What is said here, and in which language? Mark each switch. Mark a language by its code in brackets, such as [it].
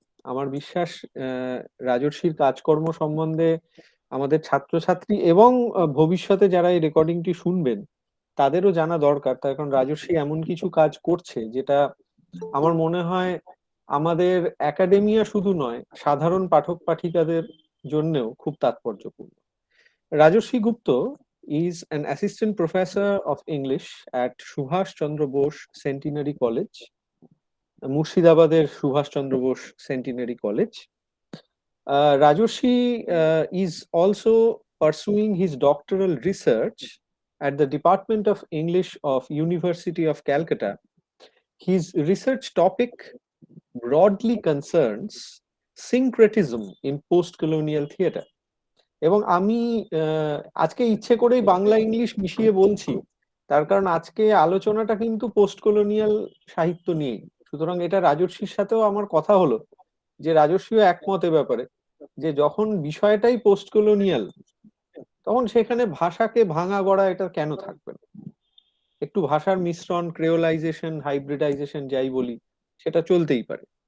[bn] আমার বিশ্বাস রাজস্বীর কাজকর্ম সম্বন্ধে আমাদের ছাত্রছাত্রী এবং ভবিষ্যতে যারা এই রেকর্ডিংটি শুনবেন তাদেরও জানা দরকার, তার কারণ রাজস্বী এমন কিছু কাজ করছে যেটা আমার মনে হয় আমাদের একাডেমিয়া শুধু নয়, সাধারণ পাঠক পাঠিকাদের জন্যও খুব তাৎপর্যপূর্ণ। [en] Rajarshi Gupta is an assistant professor of English at Subhash Chandra Bose Centenary College, Murshidabad Subhash Chandra Bose Centenary College. Rajarshi is also pursuing his doctoral research at the Department of English of University of Calcutta. His research topic broadly concerns syncretism in post-colonial theatre. [bn] এবং আমি আজকে ইচ্ছে করেই Bangla English মিশিয়ে বলছি, তার কারণ আজকে আলোচনাটা কিন্তু পোস্ট কলোনিয়াল সাহিত্য নিয়ে, সুতরাং এটা রাজর্ষির সাথেও আমার কথা হলো যে রাজর্ষিও একমত এ ব্যাপারে, যে যখন বিষয়টাই পোস্ট কলোনিয়াল তখন সেখানে ভাষাকে ভাঙা গড়া এটা কেন থাকবে না, একটু ভাষার মিশ্রণ, ক্রেওলাইজেশন, হাইব্রিডাইজেশন যাই বলি সেটা চলতেই পারে।